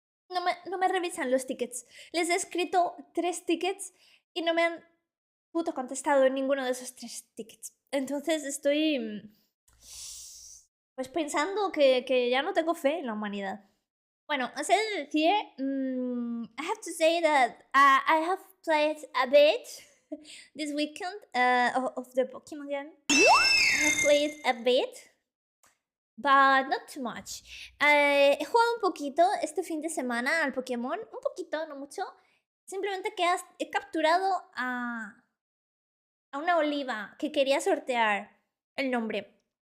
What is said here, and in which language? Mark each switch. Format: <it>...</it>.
<es>No me revisan los tickets. Les he escrito 3 tickets y no me han puto contestado en ninguno de esos 3 tickets. Entonces estoy... pues pensando que ya no tengo fe en la humanidad. Bueno, os he de decir...</es> <en>I have to say that I have played a bit this weekend of the Pokemon game. I have played a bit. but not too much.</en> <es>He jugado un poquito este fin de semana al Pokémon, un poquito, no mucho. Simplemente que he capturado a una oliva que quería sortear el nombre.</es>